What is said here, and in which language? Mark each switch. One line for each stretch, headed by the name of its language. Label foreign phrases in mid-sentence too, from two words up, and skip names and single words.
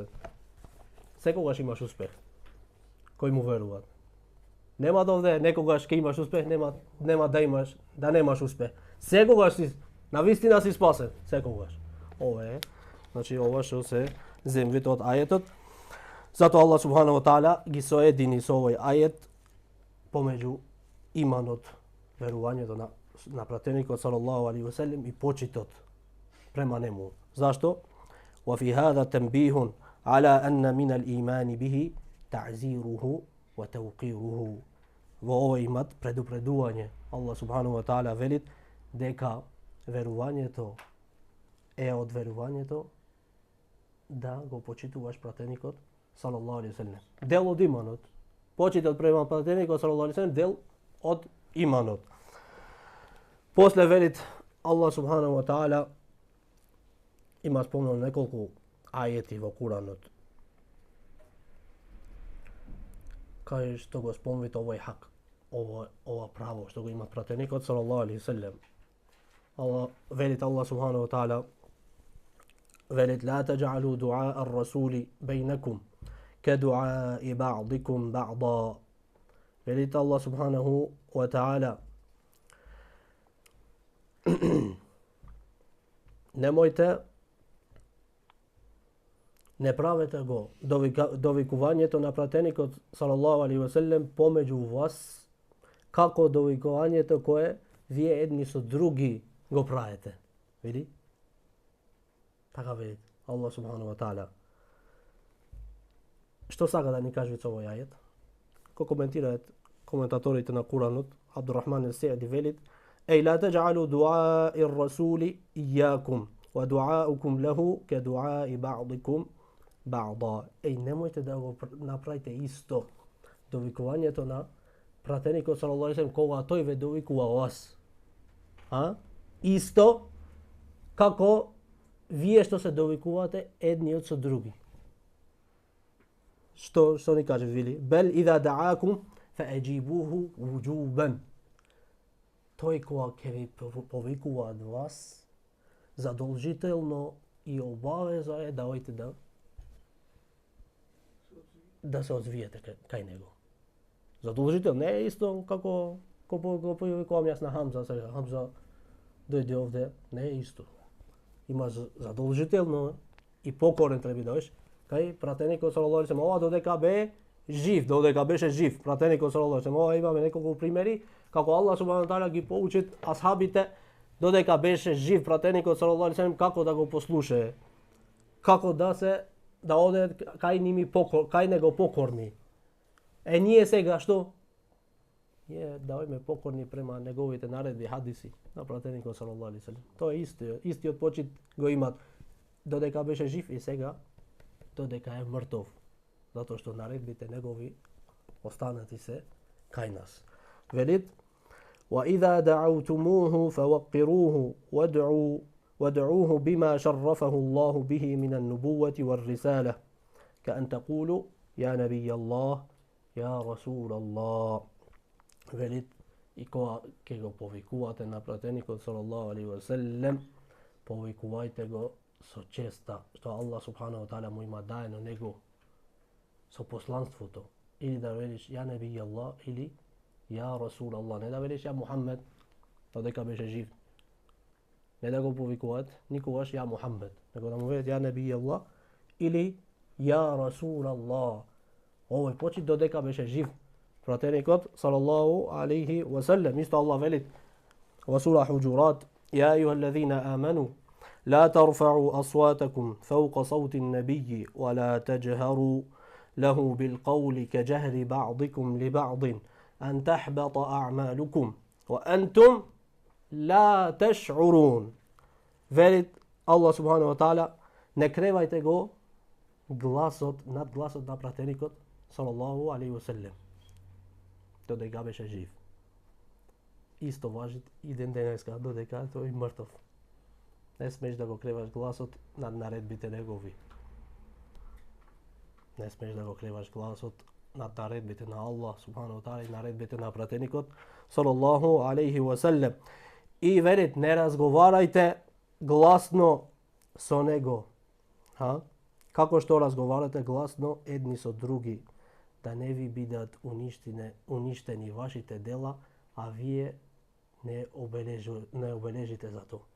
Macedonian: Секогаш имаш успех. Кој му веруваат. Нема да овде некогаш ќе имаш успех, нема да немаш успех. Секогаш си навистина си спасен, секогаш. Ова е, значи ова што се земвите од ајетот. Затоа
Arabic: الله سبحانه وتعالى
Macedonian: ги соедини со овој ајет помеѓу иманот, верувањето на на пратеникот
Arabic: صلى الله عليه وسلم
Macedonian: и почитот према нему. Зашто?
Arabic: وفي هذا تنبيه على أن من الإيمان به تعزيره وتوقيره.
Macedonian: Во овој имат предупредување.
Arabic: الله سبحانه وتعالى
Macedonian: велит дека верувањето е од верувањето да го почитуваш пратеникот
Arabic: صلى الله عليه وسلم.
Macedonian: Дел од иманот. Почитот према пратеникот
Arabic: صلى الله عليه وسلم
Macedonian: дел од иманот. После велит
Arabic: الله سبحانه وتعالى,
Macedonian: има спомнено неколку ајети во Куранот кај што го спомнет овој хак, ова право што го има пратеникот
Arabic: صلى الله عليه وسلم.
Macedonian: Велит
Arabic: الله سبحانه وتعالى,
Macedonian: велит
Arabic: لا تجعلوا دعاء الرسول بينكم كدعاء بعضكم بعضا.
Macedonian: Велит
Arabic: الله سبحانه وتعالى,
Macedonian: немојте, не правете го довикувањето на пратеникот
Arabic: صلى الله عليه وسلم
Macedonian: помеѓу вас како довикувањето кое вие едни со други го правите. Види? Така вели
Arabic: الله سبحانه وتعالى.
Macedonian: Што сака да ни кажи со овој ајет? Ко коментираат коментаторите на Куранот, Абдуррахман ес-Сеъди велит:
Arabic: "أي لا تجعلوا دعاء الرسول إياكم ودعاءكم له كدعاء بعضكم بعضا."
Macedonian: Ей, немојте да го направите исто довикувањето на пратеникот
Arabic: صلى الله عليه وسلم
Macedonian: кога тој ве довикува вас. Исто како вие што се довикувате едниот со други. Што ни каже вели?
Arabic: بل إذا دعاكم فأجيبوه وجوبا.
Macedonian: Тој кога ќе ви повикува од вас, задолжително и обавеза е да ојте да се озвиете кај него. Задолжително, не е исто како го повикувам јас на Хамза сега. Хамза дојде овде, не е исто. Има задолжително и покорен треба да дојдеш кај пратеникот
Arabic: صلى الله عليه وسلم.
Macedonian: Ова додека бе жив, додека беше жив пратеникот
Arabic: صلى الله عليه وسلم.
Macedonian: Ова имаме неколку примери како
Arabic: الله سبحانه وتعالى
Macedonian: ги поучит асхабите додека беше жив пратеникот
Arabic: صلى الله عليه وسلم
Macedonian: како да го послушае, како да оде кај него покорни. Ние сега што? Ние да одиме покорни према неговите наредби, хадиси на пратеникот
Arabic: صلى الله عليه وسلم.
Macedonian: Тоа е истиот почит го имат додека беше жив и сега додека е мртов, затоа што наредбите негови останати се кај нас. Велит:
Arabic: وَإِذَا دَعَوْتُمُوهُ فَوَقِّرُوهُ وَادْعُوهُ بِمَا شَرَّفَهُ اللَّهُ بِهِ مِنَ النُّبُوَّةِ وَالرِّسَالَةِ كَأَنْ تَقُولُوا يَا نَبِيَّ اللَّهِ يَا رَسُولَ اللَّهِ.
Macedonian: Велит, и кога ќе го повикувате на пратеникот
Arabic: صلى الله عليه وسلم,
Macedonian: повикувајте го со честа, што
Arabic: الله سبحانه وتعالى
Macedonian: му има даено него со посланството. Или да велиш
Arabic: يا نبي الله
Macedonian: или
Arabic: يا رسول الله.
Macedonian: Не да велиш
Arabic: يا محمد,
Macedonian: додека беше жив. Не да го повикуваат никогаш
Arabic: يا محمد,
Macedonian: него да му велат
Arabic: يا نبي الله
Macedonian: или
Arabic: يا رسول الله.
Macedonian: Овој почит додека беше жив пратеникот
Arabic: صلى الله عليه وسلم.
Macedonian: Исто Allah велит во сура Хуџурат:
Arabic: "يا أيها الذين آمنوا لا ترفعوا أصواتكم فوق صوت النبي ولا تجهروا له بالقول كجهر بعضكم لبعض أن تحبط أعمالكم وأنتم لا تشعرون."
Macedonian: Велит
Arabic: الله سبحانه وتعالى:
Macedonian: не кревајте го гласот над гласот на пратеникот
Arabic: صلى الله عليه وسلم
Macedonian: додека беше жив. Исто важи и ден денеска додека тој мртов. Не смеш да го креваш гласот над наредбите негови. Не смеш да го креваш гласот над наредбите на
Arabic: الله سبحانه وتعالى
Macedonian: и наредбите на пратеникот
Arabic: صلى الله عليه وسلم.
Macedonian: И велит, не разговарајте гласно со него. Како што разговарате гласно едни со други, да не ви бидат уништени вашите дела, а вие не обележите за тоа.